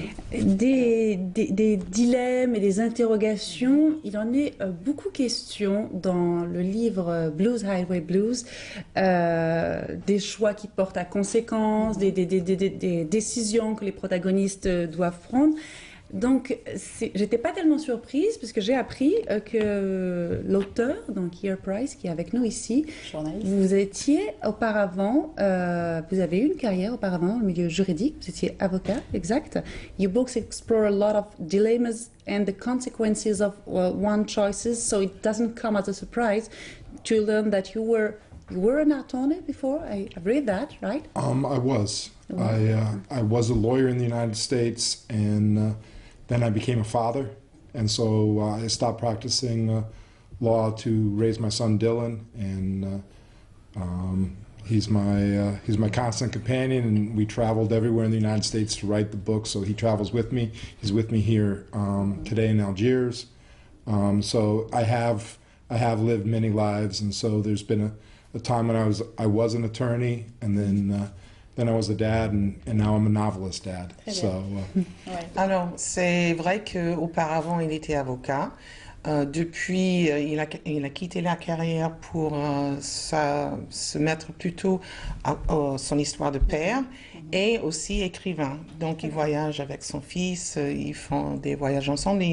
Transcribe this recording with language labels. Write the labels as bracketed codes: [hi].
[fr] Des dilemmes et des interrogations, il en est beaucoup question dans le livre Blues Highway Blues, des choix qui portent à conséquences, des décisions que les protagonistes doivent prendre. Donc, j'étais pas tellement surprise puisque j'ai appris que l'auteur, donc Keir Price, qui est avec nous ici, vous étiez auparavant, vous avez eu une carrière auparavant dans le milieu juridique, vous étiez avocat, exact. [en] Your books explore a lot of dilemmas and the consequences of one choices, so it doesn't come as a surprise to learn that you were an attorney before. I've read that, right? I was. I was a lawyer in the United States, and then I became a father, and so I stopped practicing law to raise my son Dylan, and he's my constant companion, and we traveled everywhere in the United States to write the book. So he travels with me. He's with me here today in Algiers. So I have lived many lives, and so there's been a time when I was an attorney, and then I was a dad, and now I'm a novelist dad. So, [fr] Alors, c'est vrai qu'auparavant, il était avocat. Depuis, il a quitté la carrière pour se mettre plutôt à son histoire de père et aussi écrivain. Donc, il voyage avec son fils, ils font des voyages ensemble.